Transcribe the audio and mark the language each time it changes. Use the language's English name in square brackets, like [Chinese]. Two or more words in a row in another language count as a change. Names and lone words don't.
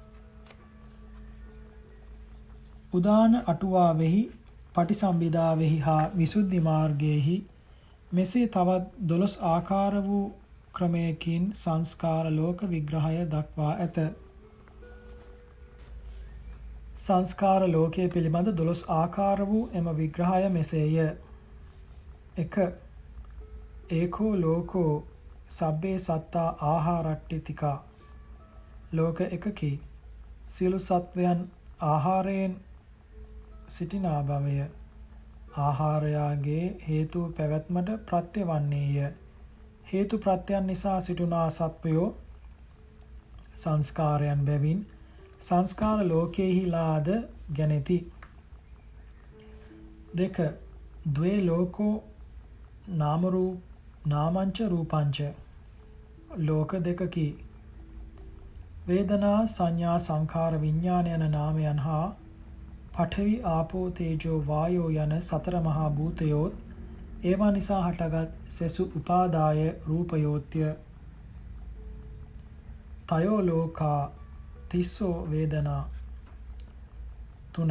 [Sinhala] උදාන අටුවාවෙහි, පටිසම්භිදාවෙහි හා විසුද්ධි මාර්ගයෙහි මෙසේ තවත් 12 ආකාර වූ ක්‍රමයකින් සංස්කාර ලෝක විග්‍රහය දක්වා ඇත. සංස්කාර ලෝකයේ පිළිබඳ 12 ආකාර වූ එම විග්‍රහය මෙසේය. 1. [Pali] ඒකෝ ලෝකෝ සබ්බේ සත්තා ආහාරට්ඨිතිකා. [Sinhala] ලෝක එකකි සියලු සත්වයන් ආහාරයෙන් සිටිනා බවය. ආහාරයාගේ හේතු පැවැත්මට ප්‍රත්‍ය වන්නේය. හේතු ප්‍රත්‍යයන් නිසා සිටුනා සත්වයෝ සංස්කාරයන් බැවින් සංස්කාර ලෝකයෙහිලාද ගැනෙති. [Pali] 2. ද්වේ ලෝකෝ නාමංච රූපංච. [Sinhala] ලෝක දෙකකි වේදනා සංඥා සංඛාර විඥාන යන නාමයන් හා පඨවි ආපෝ තේජෝ වායෝ යන සතර මහා භූතයෝත් ඒවා නිසා හටගත් සෙසු උපාදාය රූපයෝත්‍ය. [Pali] තයෝ ලෝකා තිස්සෝ වේදනා. 3.